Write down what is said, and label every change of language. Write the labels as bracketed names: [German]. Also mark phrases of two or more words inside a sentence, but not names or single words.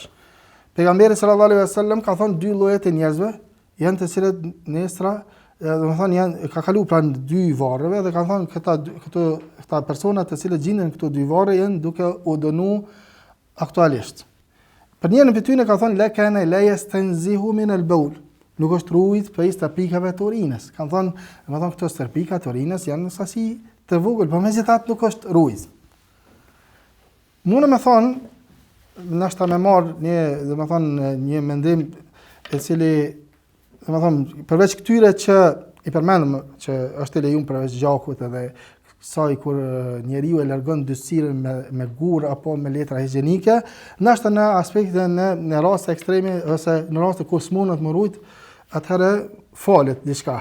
[Albanian] Pejgamberi [Arabic] صلى الله عليه وسلم [Albanian] ka thonë 2 lloje të njerëzve janë të cilët nesra, domethënë janë ka kaluar pranë 2 varreve dhe kanë thonë këta persona të cilët gjenden këto 2 varre janë duke u dënuar aktualisht. Për njërin prej tyre ka thonë [Arabic] لا كان لا يستنزه من البول, [Albanian] nuk është rujt prej stërpikave të urinës. Kanë thonë, domethënë këto stërpika të urinës janë në sasi të vogël, por megjithatë nuk është rujt. Mundë me thonë nashta me marr një mendim e cili domethënë përveç këtyre që i përmendëm që është e lejuar përveç gjakut edhe saj kur njeriu e largon ndytësirën me gur apo me letra higjienike, nashta në aspekte në raste ekstreme ose në raste kur s'mundet më rujt, atëherë falet diçka.